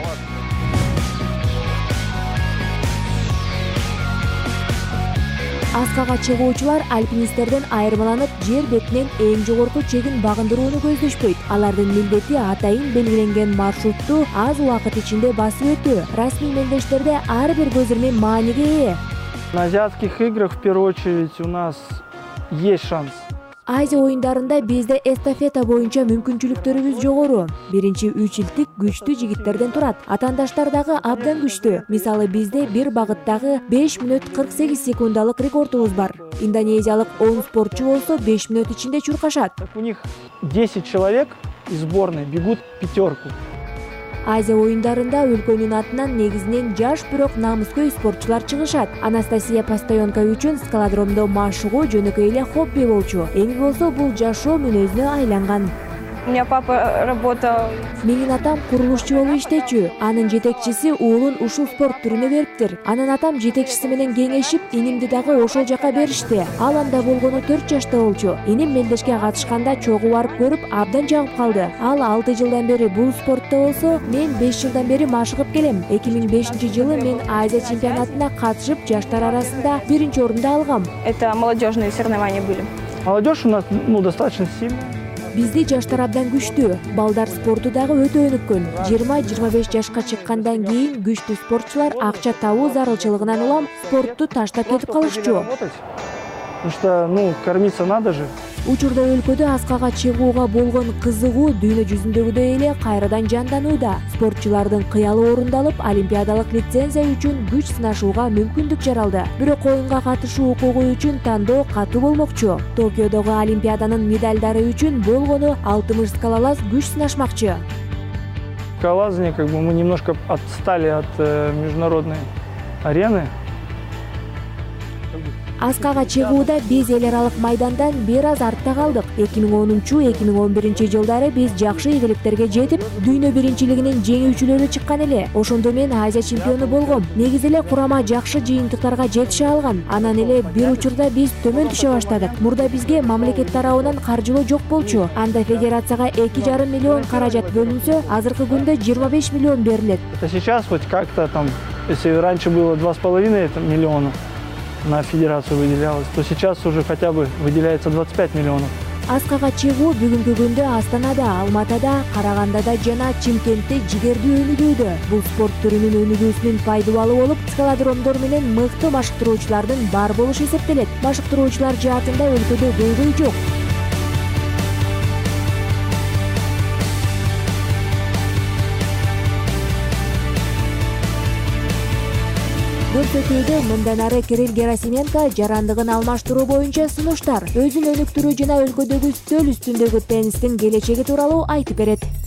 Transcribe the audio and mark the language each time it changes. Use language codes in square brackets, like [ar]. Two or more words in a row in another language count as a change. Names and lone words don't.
[ky] Аскага чыгуучулар альпинисттерден айырмаланып, жер бетинен эң жогорку чегин багындырууну көздөшпөйт. Алардын милдети атайын белгиленген маршрутту аз убакыт ичинде басып өтүү. Расмий мелдештерде ар бир көзирме мааниге ээ. [ru] На азиатских играх в первую очередь у нас есть шанс. [ky] Азия оюндарында бизде эстафета боюнча мүмкүнчүлүктөрүбүз жогору. Биринчи 3 илтик күчтүү жигиттерден турат. Атаандаштар дагы абдан күчтүү. Мисалы бизде бир багыттагы 5 мүнөт 48 секундалык рекордубуз бар. Индонезиялык 10 спортчу болсо 5 мүнөт ичинде чуркашат. [ru] У них 10 человек из сборной бегут пятерку. [ky] Азия оюндарында өлкөнүн атынан негизинен жаш, бирок намыскөй спортчулар чыгышат. Анастасия Постоянка үчүн скалодромдо машыгуу жөнөкөй эле хобби болчу. Эми болсо бул жашоо мүнөзүнө айланган. [ru] У меня папа работал. [ky] Менин атам курулушчу болуп иштечү. Анын жетекчиси уулун ушул спорт түрүнө бериптир. Анын атам жетекчиси менен кеңешип, инимди дагы ошол жака беришти. Ал анда болгону 4 жашта болчу. Иним мелдешке катышканда чогуу барып көрүп, абдан жагып калды. Ал 6 жылдан бери бул спортто болсо, мен 5 жылдан бери машыгып келем. 2005-жылы мен Азия чемпионатына катышып, жаштар арасында 1-орунду алгам. [ru] Это молодежные соревнования были. Молодежь у нас достаточно сильная. [ky] Бизди жаштар абдан күчтүү. Балдар спорту дагы өтө өнүккөн. 20-25 жашка чыккандан кийин күчтүү спортчулар акча табуу зарылчылыгынан улам спортту таштап кетип калышчу. [ru] Потому что, кормиться надо же. [ky] Учурда өлкөдө аскага чыгууга болгон кызыгуу дүйнө жүзүндөгүдөй эле кайрадан жанданууда. Спортчулардын кыялы орундалып, олимпиадалык лицензия үчүн күч сынашууга мүмкүндүк жаралды. Бирок оюнга катышуу укугу үчүн тандоо катуу болмокчу. Токиодогу олимпиаданын медалдары үчүн болгону 60 скалалас күч сынашмакчы. [ru] Скалолазание, мы немножко отстали от международной арены. [ky] Аскага чыгууда биз эл аралык майдандан бир аз артта калдык. 2010-2011 жылдары биз жакшы ийгиликтерге жетип, дүйнө биринчилигинин жеңүүчүлөрү чыккан эле. Ошондо мен Азия чемпиону болгом. Негизи эле курама жакшы жыйынтыктарга жетише алган. Анан эле бир учурда биз төмөн түшө баштадык. Мурда бизге мамлекет тарабынан каржылоо жок болчу. Анда федерацияга 2,5 миллион каражат бөлүнсө, азыркы күндө 25 миллион берилет. [ru] Сейчас хоть как-то если раньше было 2,5 миллиона на федерацию выделялось, то сейчас уже хотя бы выделяется 25 миллионов. [ky] Аскага чыгуу бүгүнкү күндө Астанада, Алматада, Карагандада жана Чимкентте жигердүү өнүгүүдө. Бул спорт түрүнүн өнүгүүсүнүн пайдубалы болуп, скалодромдор менен мыкты машыктыруучулардын бар болушу эсептелет. Машыктыруучулар жаатында өлкөдө көйгөй жок. Көрсөтүүдө мындан ары Кирилл Герасименко жарандыгын алмаштыруу боюнча сунуштар, өзүн өнүктүрүү жана өлкөдөгү үстөл үстүндөгү теннистин келечеги тууралуу айтып берет.